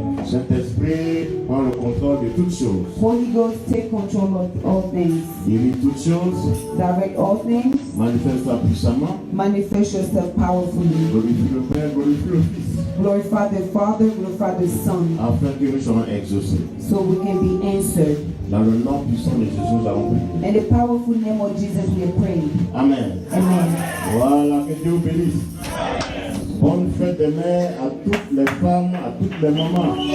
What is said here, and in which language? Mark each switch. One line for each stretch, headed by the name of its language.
French: Saint-Esprit prend le contrôle de toutes choses.
English: Holy Ghost, take control of all things.
French: Dirige toutes choses.
English: Direct all things.
French: Manifeste-toi puissamment.
English: Manifest yourself powerfully.
French: Glorifie le Père, glorifie le Fils.
English: Glorify the Father, glorify the Son.
French: Afin que nous soyons exaucés.
English: So we can be answered.
French: Dans le nom puissant de Jésus, nous allons prier.
English: In the powerful name of Jesus, we are praying.
French: Amen.
English: Amen.
French: Voilà, que Dieu vous bénisse. Bonne fête des mères à toutes les femmes, à toutes les mamans.